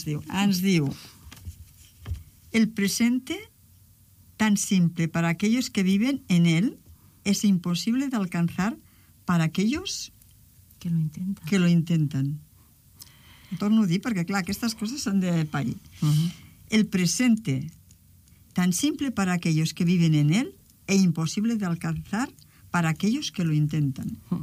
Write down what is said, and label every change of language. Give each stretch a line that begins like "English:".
Catalan: Ens diu:
Spanish: el presente, tan simple para aquellos que viven en él, es imposible de alcanzar para aquellos que lo intentan.
Catalan: Ho torno a dir, perquè, clar, aquestes coses s'han de parir. Uh-huh.
Spanish: El presente, tan simple para aquellos que viven en él e imposible de alcanzar para aquellos que lo intentan.